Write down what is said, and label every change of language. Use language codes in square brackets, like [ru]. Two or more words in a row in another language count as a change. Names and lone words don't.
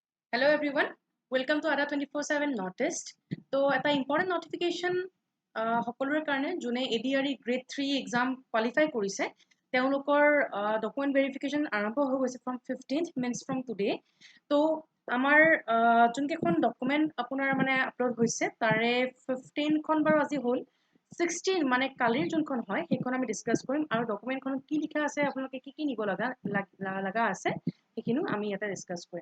[en] Hello everyone, welcome to ADRE 24/7 Noticed. [as] So, এটা [en] important notification [as] সকলোৰে কাৰণে যোনে [en] ADRE Grade 3 exam qualify [as] কৰিছে তেওঁলোকৰ [en] document verification [as] আৰম্ভ হৈ গৈছে [en] from 15th means from today. [as] তো আমাৰ যোনকেইখন document আপোনাৰ মানে আপলোড হৈছে তাৰে 15 খন বাৰু আজি হ'ল 16 মানে কালিৰ যোনখন হয় সেইখন আমি ডিসকাস কৰিম আৰু ডকুমেন্টখনত কি লিখা আছে আপোনালোকে কি নিব লগা আছে সেইখিনিও আমি ইয়াতে ডিসকাস কৰিম।